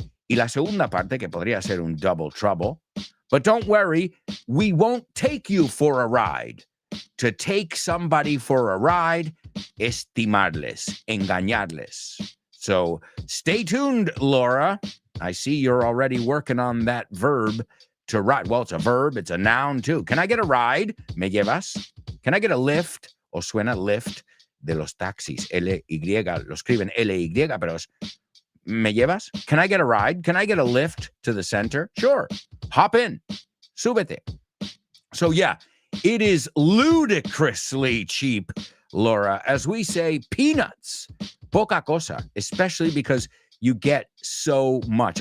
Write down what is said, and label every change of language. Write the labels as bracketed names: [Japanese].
[Spanish] Y la segunda parte, que podría ser un [English] double trouble. But don't worry, we won't take you for a ride. To take somebody for a ride, [Spanish] estimarles, engañarles. [English] So stay tuned, Laura. I see you're already working on that verb to ride. Well, it's a verb. It's a noun, too. Can I get a ride? [Spanish] ¿Me llevas? [English] Can I get a lift? [Spanish] O suena lift de los taxis. L-Y. Lo escriben L-Y, pero es ¿me llevas? [English] Can I get a ride? Can I get a lift to the center? Sure. Hop in. Súbete. So, yeah, it is ludicrously cheap, Laura. As we say, peanuts. [Spanish] Poca cosa, [English] especially because you get so much.